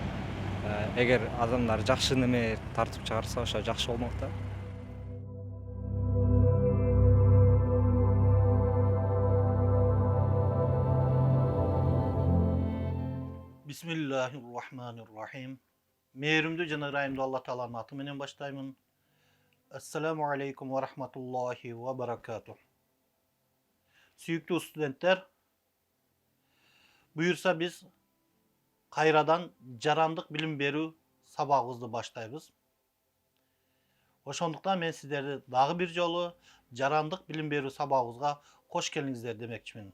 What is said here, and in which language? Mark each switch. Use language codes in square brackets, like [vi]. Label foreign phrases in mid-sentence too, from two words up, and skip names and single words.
[ky] Эгер адамдар жакшы неме тартып чыгарса, ошо жакшы болмок да. [ar] Bismillahirrahmanirrahim. [ky] Mehrimdүү жана ырайымдуу Алла Тааланын аты менен баштаймын. [ar] السلام عليكم ورحمة الله وبركاته. [ky] Сүйүктүү студенттер, буюрса биз кайрадан жарандык билим берүү сабагыбызды баштайбыз. Ошондуктан мен сиздерди дагы бир жолу жарандык билим берүү сабагыбызга кош келиңиздер демекчимин.